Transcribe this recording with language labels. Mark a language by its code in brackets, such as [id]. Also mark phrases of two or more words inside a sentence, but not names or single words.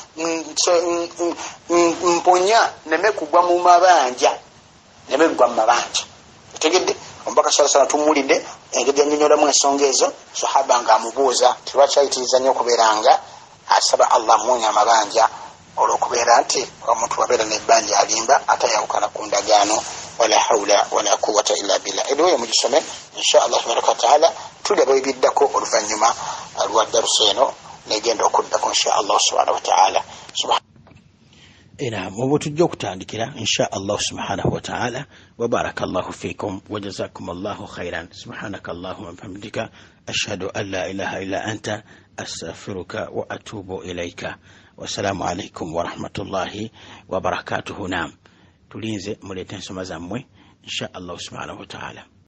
[lg] mponya nemekugwa mu mabanja nemegwa mu mabanja otegedde omubaka salasala tumulidde engeri yannyonnyolamu ensonga ezo sahaba nga amubuuza tibakyayitiriza nnyo okubeera nga asaba Allah amuwonya amabanja olw'okubeera nti omuntu wabeera n'ebbanja alimba atayawukana ku ndagaano [ar] ولا حول ولا قوة إلا بالله [lg] edoyo mugisome [ar] إن شاء الله تبارك وتعالى [lg] tulaba ebiddako oluvannyuma lwa darusa eno negenda okuddako [ar] إن شاء الله سبحانه وتعالى [lg] mu tujja okutandikira [ar] إن شاء الله سبحانه وتعالى وبارك الله فيكم وجزاكم الله خيرا سبحانك اللهم وبحمدك أشهد أن لا إله إلا أنت أستغفرك وأتوب إليك والسلام عليكم ورحمة الله وبركاته. [lg] Naam tulinze mulete ensoma zammwe [ar] إن شاء الله سبحانه وتعالى.